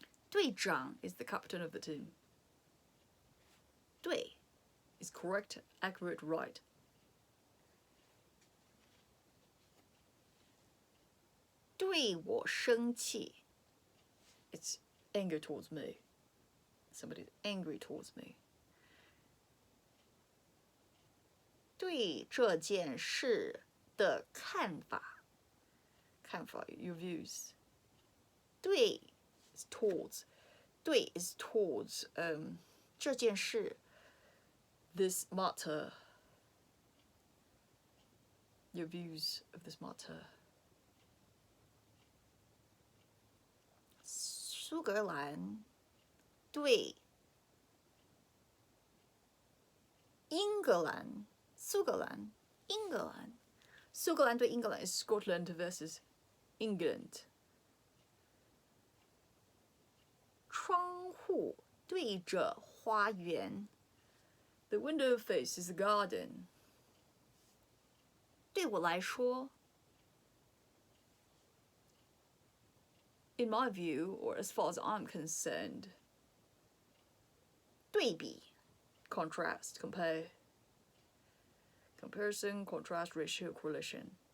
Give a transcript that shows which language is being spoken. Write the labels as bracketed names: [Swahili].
[English] 队长 is the captain of the team. 对 is correct, accurate, right. 对我生气 it's anger towards me. Somebody's angry towards me. [Chinese] 对这件事的看法，看法 your views. [English] 对 is towards. 对 is towards 这件事 this matter. Your views of this matter. [Chinese] 苏格兰对英格兰，苏格兰，英格兰，苏格兰对英格兰 is Scotland versus England. [English] 窗户对着花园 The window faces the garden. 对我来说 In my view, or as far as I'm concerned, 对比 contrast, compare, comparison, contrast, ratio, correlation.